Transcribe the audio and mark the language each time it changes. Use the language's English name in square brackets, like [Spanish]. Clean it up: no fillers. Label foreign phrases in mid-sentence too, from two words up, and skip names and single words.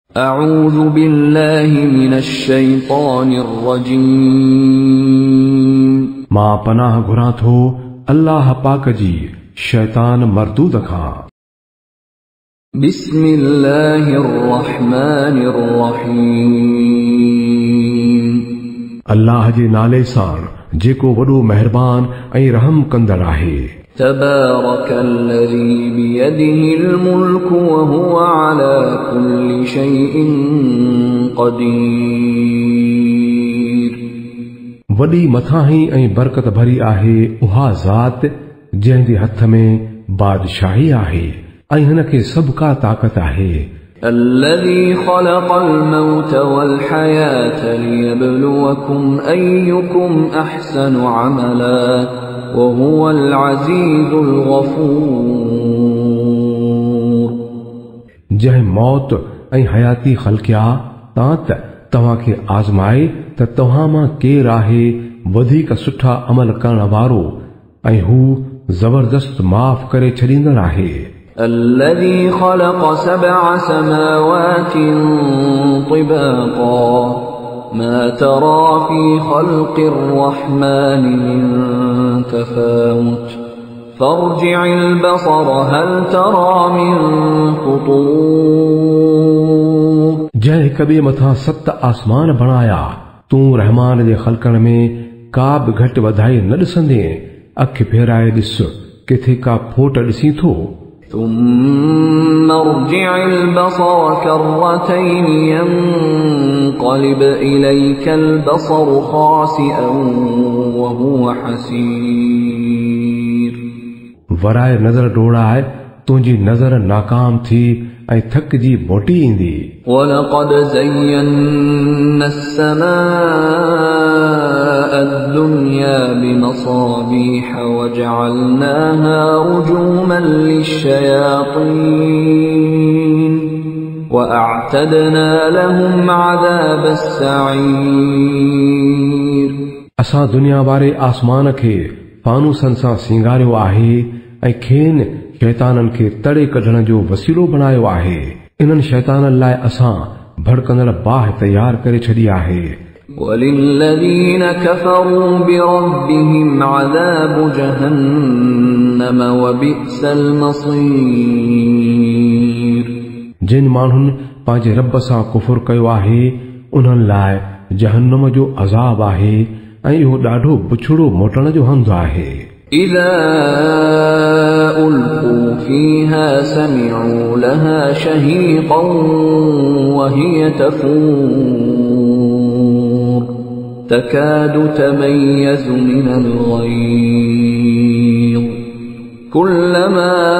[Arabic] أعوذ بالله من الشيطان الرجيم [Sindhi] मां पनाह घुरां थो अल्लाह पाक जी शैतान मरदूद खां। [Arabic] بسم الله الرحمن الرحيم [Sindhi] अल्लाह जे नाले सां जेको वॾो मेहरबान ऐं रहम कंदड़ आहे। [Arabic] تبارك الذي بيده الملك وهو على كل شيء قدير [Sindhi] वॾी मथाही ऐं बरकत भरी आहे उहा ज़ात जंहिं जे हथ में बादशाही आहे ऐं हिन खे सभु का ताक़त आहे। [Arabic] الذي خلق الموت والحياة ليبلوكم أيكم أحسن عملا وهو العزيز الغفور [Sindhi] जंहिं मौत ऐं हयाती ख़ल्क़िया तां त तव्हां खे आज़माए त तव्हां मां केरु आहे वधीक सुठा अमल करण वारो ऐं हू ज़बरदस्त माफ़ करे छॾींदड़ आहे। [Arabic] الذي خلق 7 سماوات طباقا ما ترى في خلق الرحمن من تفاوت فارجع البصر هل ترى من فطور [Sindhi] जंहिं हिक ॿिए मथां 7 आसमान बणाया तूं रहमान जे ख़ल्क़नि में का बि घटि वधाई न ॾिसंदे अखि फेराए ॾिस किथे का फोट ॾिसीं थो। [Arabic] ثم ارجع البصر كرتين ينقلب إليك البصر خاسئا وهو حسير [Sindhi] वराए नज़र डोड़ाए तुंहिंजी नज़र नाकाम थी ऐं थकिजी मोटी ईंदी। [Arabic] ولقد زينا السماء الدنيا بمصابيح وجعلناها رجوما للشياطين وأعتدنا لهم عذاب السعير [Sindhi] असां दुनिया वारे आसमान खे फानूसनि सां सिंगारियो आहे ऐं खेनि शैताननि खे तड़े कढण जो वसीलो बणायो आहे। इन्हनि शैताननि लाइ असां भड़कंदड़ बाहि तयार करे छॾी आहे। [Arabic] وللذين كفروا بربهم عذاب جهنم وبئس المصير [Sindhi] जिन माण्हुनि पंहिंजे रब सां कुफुर कयो आहे उन्हनि लाइ जहन्नम जो अज़ाब आहे ऐं इहो ॾाढो बुछड़ो मोटण जो हंधु आहे। [Arabic] إذا ألقوا فيها سمعوا لها شهيقا وهي تفور تكاد تميز من الغيظ كلما